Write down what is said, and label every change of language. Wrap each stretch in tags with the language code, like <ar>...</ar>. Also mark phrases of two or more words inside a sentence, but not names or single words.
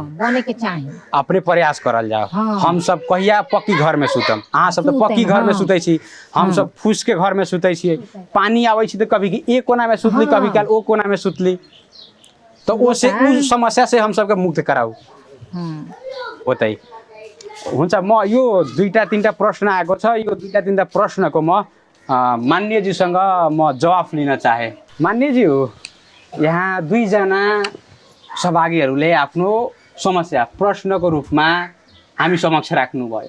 <bho>बने के चाही। अपने प्रयास करल जाओ। हाँ।</bho> <mai>हम सब कहिया पक्की घर में सुतम, अहाँ सब तो पक्की घर में सुते छी, हम सब फूस के घर में सुते छी। पानी आवे छी तो कभी कि एक कोना में सुतली, कभी काल ओ कोना में सुतली। तो ओसे उस समस्या से हम सबके मुक्त कराऊ होतै।</mai> <ne>हुन्छ म यो 2-3 प्रश्न आएको छ, यो 2-3 प्रश्नको म माननीय जीसँग म जवाफ लिन चाहे। माननीय जी हो, यहाँ 2 जना सहभागीहरूले आफ्नो समस्या प्रश्नको रूपमा हामी समक्ष राख्नुभयो।</ne>